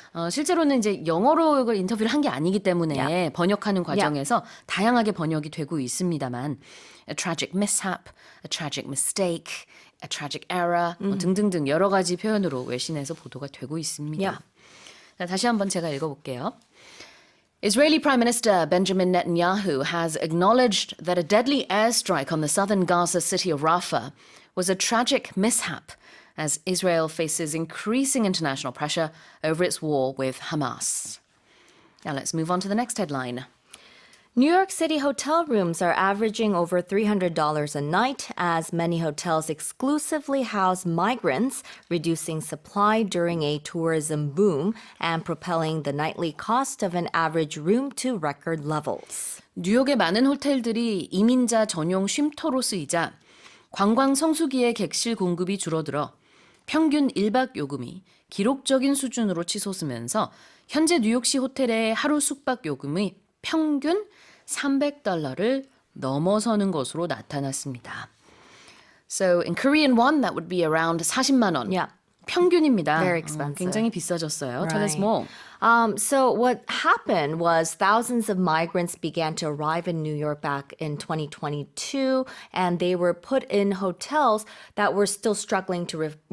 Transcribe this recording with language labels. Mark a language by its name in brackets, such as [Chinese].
[Korean] 실제로는 이제 영어로 이걸 인터뷰를 한 게 아니기 때문에 번역하는 과정에서 다양하게 번역이 되고 있습니다만 [English] a tragic mishap, a tragic mistake, a tragic error [Korean] 등등등 여러 가지 표현으로 외신에서 보도가 되고 있습니다. 자, 다시 한번 제가 읽어볼게요. [English] Israeli Prime Minister Benjamin Netanyahu has acknowledged that a deadly airstrike on the southern Gaza city of Rafah was a tragic mishap as Israel faces increasing international pressure over its war with Hamas. Now let's move on to the next headline. New York City hotel rooms are averaging over $300 a night as many hotels exclusively house migrants, reducing supply during a tourism boom and propelling the nightly cost of an average room to record levels. [Korean] 뉴욕의 많은 호텔들이 이민자 전용 쉼터로 쓰이자 관광 성수기의 객실 공급이 줄어들어 평균 1박 요금이 기록적인 수준으로 치솟으면서 현재 뉴욕시 호텔의 하루 숙박 요금이 평균 $300를 넘어서는 것으로 나타났습니다. [English] So in Korean won, that would be around [Korean] 40만 원. [English] Yeah. [Korean] 평균입니다. [English] Very expensive. [Korean] 굉장히 비싸졌어요. [English] Tell us more. So what happened was thousands of migrants began to arrive in New York back in 2022, and they were put in hotels that were still struggling to